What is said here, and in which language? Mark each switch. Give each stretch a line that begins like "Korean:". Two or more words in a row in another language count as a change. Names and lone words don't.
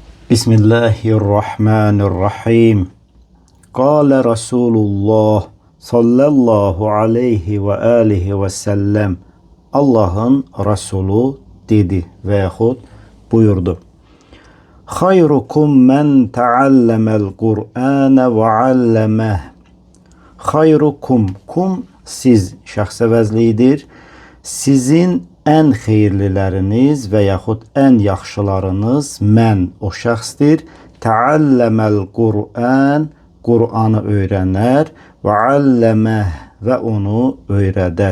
Arabic: بسم الله الرحمن الرحيم. قال رسول الله صلى الله عليه وآله وسلم.
Turkish: Allah'ın Resulü dedi ve yahut buyurdu.
Arabic: خيركم من تعلم القرآن وعلمه.
Azerbaijani: Hayrukum, kum siz şəxs əvəzliyidir. Sizin en xeyirliləriniz və yaxud en yaxşılarınız mən o şəxsdir.
Arabic: تعلم القرآن,
Azerbaijani: Qur'anı öyrənər və alləməh və onu öyrədər.